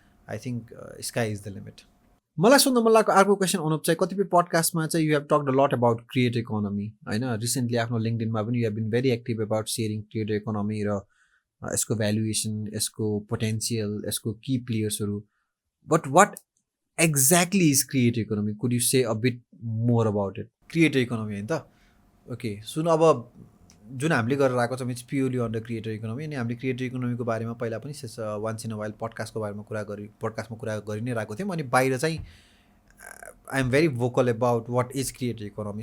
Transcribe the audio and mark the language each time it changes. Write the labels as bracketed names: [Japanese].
[English] I think sky is the limit. [Nepali] मलाई सुन्नु मन लागेको अर्को क्वेसन अनुप चाहिँ, कतिपय पडकास्टमा चाहिँ [English] you have talked a lot about creator economy [Nepali] होइन. रिसेन्टली आफ्नो लिङ्कडिनमा पनि [English] you have been very active about sharing creator economy [Nepali] र यसको भ्यालुएसन, यसको पोटेन्सियल, यसको की प्लेयर्सहरू. [English] But what exactly is creator economy? Could you say a bit more about it? [Nepali] Creator economy होइन त. Okay सुन, अब जुन हामीले गरेर आएको छौँ [English] It's purely under creator economy. [Nepali] अनि हामीले क्रिएटर इकोनोमीको बारेमा पहिला पनि [English] once in a while [Nepali] पडकास्टको बारेमा पडकास्टमा कुरा गरि नै रहेको थियौँ. अनि बाहिर चाहिँ [English] I am very vocal about what is creator economy.